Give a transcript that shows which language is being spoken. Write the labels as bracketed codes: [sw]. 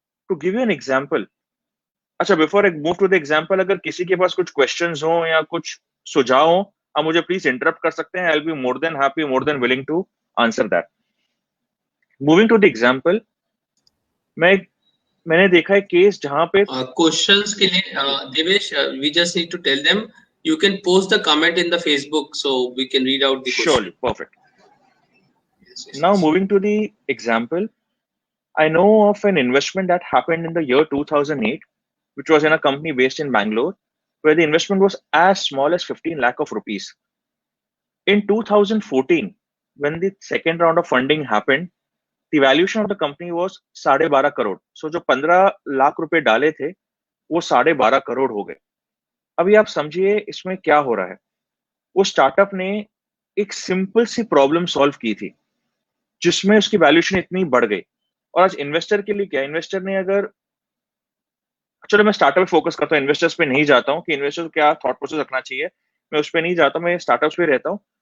[en] to give you an example, अच्छा before I move to the example, [hi] अगर किसी के पास कुछ क्वेश्चंस हो या कुछ सुझाव हो, आप मुझे प्लीज इंटरप्ट कर सकते हैं। [en] I will be more than happy, more than willing to answer that. Moving to the example, [hi] मैंने देखा है केस जहां पे [en] Questions के लिए Devesh, we just need to tell them you can post the comment in the Facebook so we can read out the question. Surely, perfect. Now moving to the example, I know of an investment that happened in the year 2008, which was in a company based in Bangalore, where the investment was as small as 15 lakh of rupees. In 2014, when the second round of funding happened, the valuation of the company was 12.5 crore. [hi] So जो 15 लाख रुपए डाले थे वो 12.5 करोड़ हो गए। अभी आप समझिए इसमें क्या हो रहा है। वो स्टार्टअप ने एक सिंपल सी प्रॉब्लम सॉल्व की थी जिसमें उसकी वैल्यूएशन इतनी बढ़ गई। और आज इन्वेस्टर के लिए क्या, इन्वेस्टर ने अगर, चलो मैं स्टार्टअप पे फोकस करता हूँ, इन्वेस्टर्स पे नहीं जाता हूँ कि इन्वेस्टर क्या थॉट प्रोसेस रखना चाहिए, मैं उस पर नहीं जाता, मैं स्टार्टअप्स पे रहता हूँ।